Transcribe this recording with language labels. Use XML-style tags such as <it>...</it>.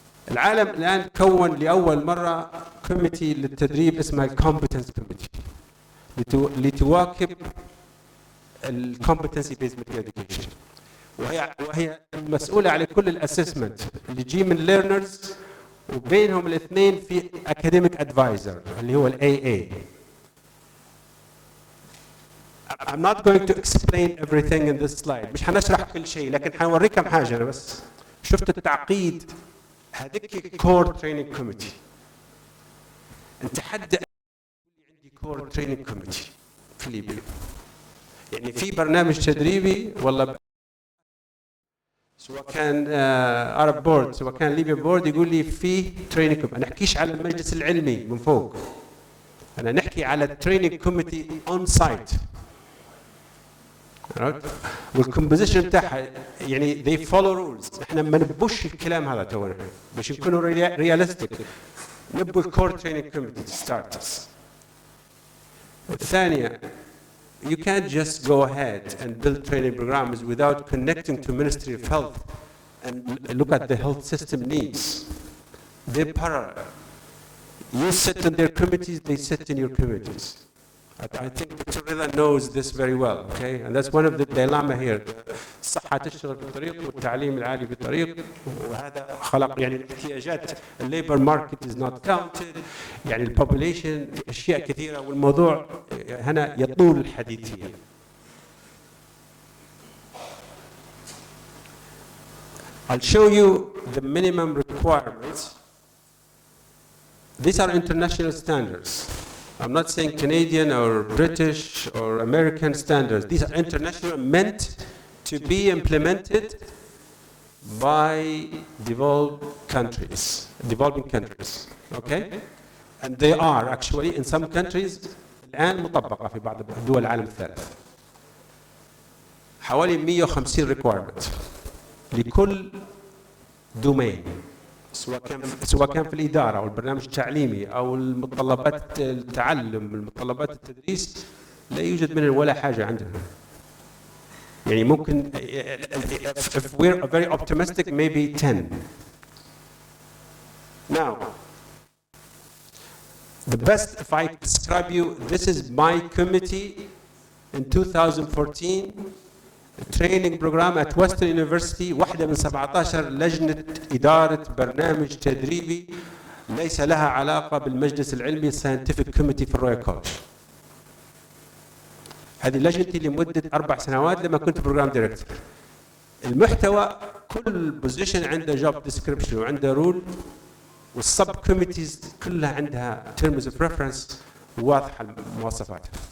<ar>العالم الآن كون لأول مرة كوميتي للتدريب اسمها الكومبتنس كوميتي لتواكب الكومبتنسي بيزد ميديكال اديوكيشن وهي مسؤولة على كل الاسسمنت اللي يجي من ليرنرز وبينهم الاثنين في اكاديميك ادفايزر اللي هو الاي AA.</ar> <en>I'm not going to explain everything in this slide.</en> <ar>مش حنشرح كل شيء لكن حنوريك كم حاجة. أنا بس شفت التعقيد. هذيك كور تريننج كوميتي. أنت حد عندي كور تريننج كوميتي في ليبيا. يعني في برنامج تدريبي والله سواء كان Arab بورد سواء كان ليبيا بورد يقول لي في تريننج كوميتي. أنا نحكيش على المجلس العلمي من فوق. أنا نحكي على التريننج كوميتي أون سايت. والكومبوزيشن بتاعها يعني</ar> <en>they follow rules.</en> <ar>احنا ما نبوش الكلام هذا تونا باش نكونوا رياليستيك. نبوا الكور تريننج كوميتي ستارترز. الثانية</ar> <en>you can't just go ahead and build training programs without connecting to Ministry of Health and look at the health system needs. They're parallel. You sit in their committees, they sit in your committees. I think Dr. Rida knows this very well, okay? And that's one of the dilemma here.</en> <ar>الصحة تشتغل بطريق والتعليم العالي بطريق وهذا خلق يعني الاحتياجات الليبر ماركت</ar> <en>is not counted</en> <ar>يعني البوبوليشن أشياء كثيرة والموضوع هنا يطول الحديث فيه.</ar> <en>I'll show you the minimum requirements. These are international standards. I'm not saying Canadian or British or American standards. These are international, meant to be implemented by developing countries, okay? And they are actually in some countries</en> <ar>الآن مطبقة في بعض دول العالم الثالث. حوالي 150 requirement لكل دومين. سواء كان في الإدارة أو البرنامج التعليمي أو المتطلبات التعلم المتطلبات التدريس لا يوجد منها ولا حاجة عندنا. يعني ممكن</ar> <en>if we're very optimistic maybe 10. Now the best if I describe you this is my committee in 2014 training program at Western University</en> <ar>واحدة من 17 لجنة إدارة برنامج تدريبي ليس لها علاقة بالمجلس العلمي Scientific Committee في الرويال كولج. هذه لجنتي لمدة 4 سنوات لما كنت بروجرام دايركتور. المحتوى كل بوزيشن عنده جوب ديسكريبشن وعنده رول، والسب كوميتيز كلها عندها تيرمز اوف ريفرنس واضحه مواصفاتها.</ar>